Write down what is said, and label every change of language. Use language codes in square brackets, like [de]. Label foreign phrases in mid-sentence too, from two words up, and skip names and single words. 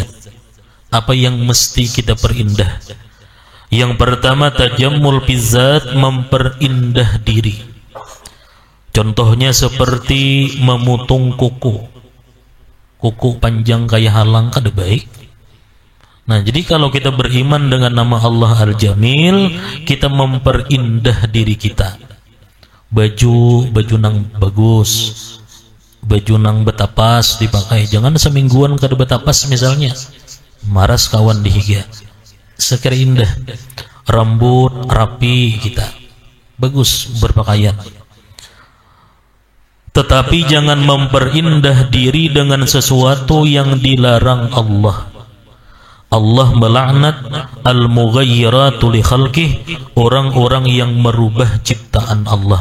[id] Apa yang mesti kita perindah? Yang pertama, [ar] التجمل بالذات, [id] memperindah diri. [bjn] Contohnya seperti memutung kuku. Kuku panjang kayak halang kada baik. [id] Nah, jadi kalau kita beriman dengan nama Allah Al-Jamil, kita memperindah diri kita. [bjn] Baju nang bagus, baju nang betapas dipakai. Jangan semingguan kada betapas misalnya, maras kawan dihiga. [id] Sekira indah. Rambut rapi kita, bagus berpakaian. Tetapi jangan memperindah diri dengan sesuatu yang dilarang Allah. Allah melaknat [ar] المغيرات لخلقه, [id] orang-orang yang merubah ciptaan Allah.